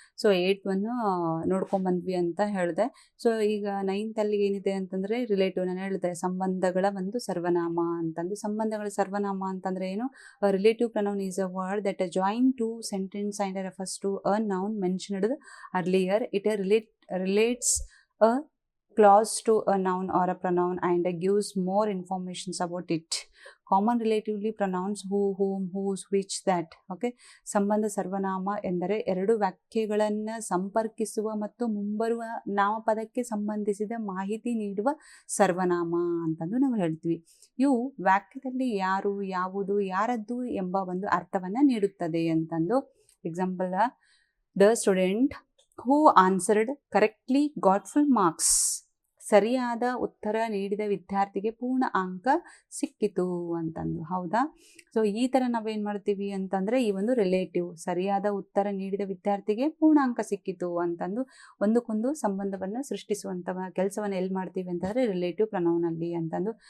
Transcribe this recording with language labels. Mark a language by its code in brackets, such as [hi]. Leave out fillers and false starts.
[kn] So 8th one ನೋಡ್ಕೊಂಬಂದ್ವಿ ಅಂತ ಹೇಳಿದೆ. So ಈಗ 9th ಅಲ್ಲಿ ಏನಿದೆ ಅಂತಂದರೆ ರಿಲೇಟಿವ್, ನಾನು ಹೇಳಿದೆ ಸಂಬಂಧಗಳ ಒಂದು ಸರ್ವನಾಮ ಅಂತಂದು. ಸಂಬಂಧಗಳ ಸರ್ವನಾಮ ಅಂತಂದರೆ ಏನು, [en] Relative pronoun is a word that join to sentence and refers to a noun mentioned earlier. It relates a clause to a noun or a pronoun and gives more informations about it. Common relatively pronouns who, whom, whose, which, that. [kn] Okay, ಸಂಬಂಧ ಸರ್ವನಾಮ ಎಂದರೆ 2 ವಾಕ್ಯಗಳನ್ನು ಸಂಪರ್ಕಿಸುವ ಮತ್ತು ಮುಂಬರುವ ನಾಮಪದಕ್ಕೆ ಸಂಬಂಧಿಸಿದ ಮಾಹಿತಿ ನೀಡುವ ಸರ್ವನಾಮ ಅಂತಂದು ನಾವು ಹೇಳ್ತೀವಿ. ಇವು ವಾಕ್ಯದಲ್ಲಿ ಯಾರು, ಯಾವುದು, ಯಾರದ್ದು ಎಂಬ ಒಂದು ಅರ್ಥವನ್ನು ನೀಡುತ್ತದೆ ಅಂತಂದು. [en] Example, the student who answered correctly got full marks. [kn] ಸರಿಯಾದ ಉತ್ತರ ನೀಡಿದ ವಿದ್ಯಾರ್ಥಿಗೆ ಪೂರ್ಣ ಅಂಕ ಸಿಕ್ಕಿತು ಅಂತಂದು. ಹೌದಾ? ಸೊ ಈ ಥರ ನಾವೇನು ಮಾಡ್ತೀವಿ ಅಂತಂದರೆ, ಈ ಒಂದು ರಿಲೇಟಿವ್, ಸರಿಯಾದ ಉತ್ತರ ನೀಡಿದ ವಿದ್ಯಾರ್ಥಿಗೆ ಪೂರ್ಣ ಅಂಕ ಸಿಕ್ಕಿತು ಅಂತಂದು ಒಂದಕ್ಕೊಂದು ಸಂಬಂಧವನ್ನು ಸೃಷ್ಟಿಸುವಂಥ ಕೆಲಸವನ್ನು ಎಲ್ಲಿ ಮಾಡ್ತೀವಿ ಅಂತಂದರೆ ರಿಲೇಟಿವ್ ಪ್ರನೌನಲ್ಲಿ ಅಂತಂದು.